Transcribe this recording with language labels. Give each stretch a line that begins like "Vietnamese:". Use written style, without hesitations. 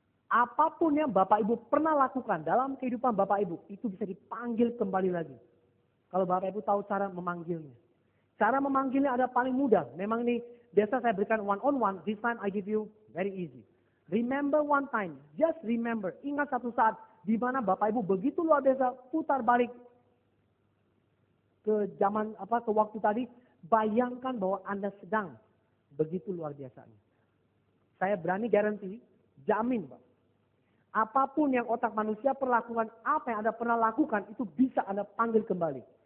Indonesian: Apapun yang Bapak Ibu pernah lakukan dalam kehidupan Bapak Ibu, itu bisa dipanggil kembali lagi. Kalau Bapak Ibu tahu cara memanggilnya. Cara memanggilnya ada paling mudah. Memang ini biasa saya berikan
English: one on one, this time I give you very easy. Remember one time, just remember.
Indonesian: Ingat satu saat di mana Bapak Ibu begitu luar biasa putar balik ke zaman ke waktu tadi, bayangkan bahwa Anda sedang begitu luar biasanya. Saya berani garansi, jamin Pak. Apapun yang otak manusia perlakukan, apa yang Anda pernah lakukan, itu bisa Anda panggil kembali.